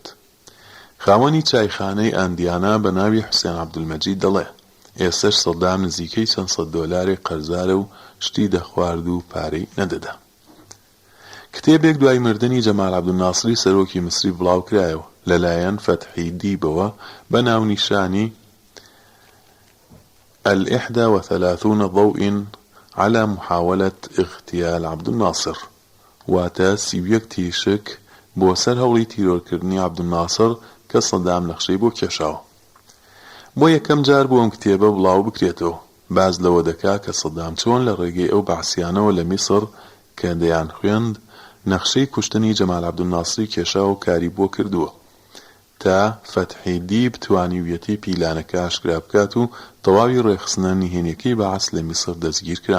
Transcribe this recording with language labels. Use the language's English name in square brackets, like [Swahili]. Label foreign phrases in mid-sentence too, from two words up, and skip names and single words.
[Central Kurdish] خاوەنی چایخانەی ئاندیانا بە ناوی حوسێن عەبدولمەجید دەڵێ ئێستش سەدام نزیکەی چەند سەد دۆلاری قەرزارە و شتی دەخوارد و پارەی نەدەدا. کتێبێک دوای مردنی جەمال عەبدولناسری سەرۆکی میسری بڵاو کرایەوە لەلایەن فەتحی دیبەوە بە ناونیشانی [Arabic] ال31 ضوء على محاولة اغتيال [Central Kurdish] عەبدولناسر، واتە 31 تیشک بۆ سەر هەوڵی تیرۆرکردنی عەبدولناسر کە سەدام نەخشەی بۆ کێشاوە. بۆ یەکەم جار بۆ ئەم کتێبە بڵاو بکرێتەوە. باز لەوە دەکا کە سەدام چۆن لە ڕێگەی ئەو بەعسیانەوە لە میسر کە دەیان خوێند نەخشەی کوشتنی جەمال عەبدولناسری کێشا و کاری بۆ کردووە تا فەتحی دیب توانیویەتی پیلانەکە ئاشکرا بکات و تەواوی ڕێخستنە نهێنیەکەی بەعەس لە میسر دەستگیر کران.